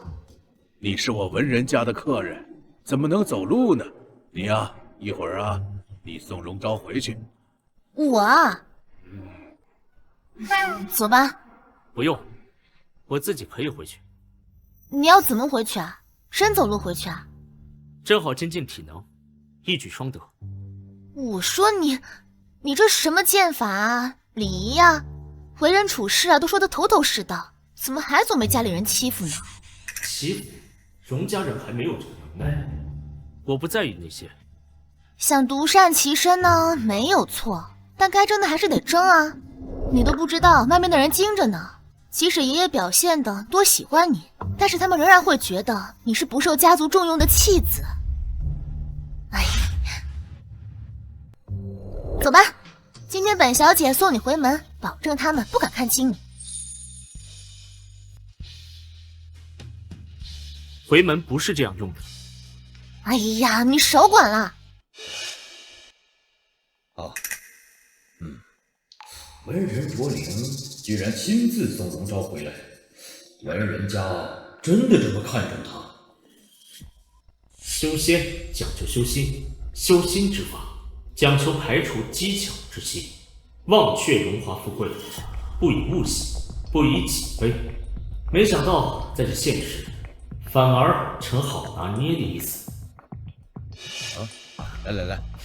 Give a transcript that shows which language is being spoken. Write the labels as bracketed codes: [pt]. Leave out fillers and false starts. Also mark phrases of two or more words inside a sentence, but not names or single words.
[zh] 你是我文人家的客人，怎麼能走路呢？你呀，一會兒啊，你送榮昭回去。我啊，走吧。不用，我自己可以回去。你要怎麼回去啊？真走路回去啊？正好精進體能，一舉雙得。我說你這什麼劍法啊，禮儀啊，為人處事啊，都說得頭頭是道，怎麼還總被家裡人欺負呢？欺負？榮家人還沒有這個能耐，我不在意那些。想獨善其身呢，沒有錯，但該爭的還是得爭啊。你都不知道外面的人精着呢，即使爺爺表現得多喜歡你，但是他們仍然會覺得你是不受家族重用的棄子。哎，走吧，今天本小姐送你回門，保證他們不敢看輕你。回門不是這樣用的。哎呀，你少管了。啊，文人卓靈居然親自送榮昭回來，文人家真的這麼看重他？修仙講究修心，修心之法講求排除機巧之心，忘卻榮華富貴，不以物喜，不以己悲。沒想到在這現實反而成好拿捏的意思。來，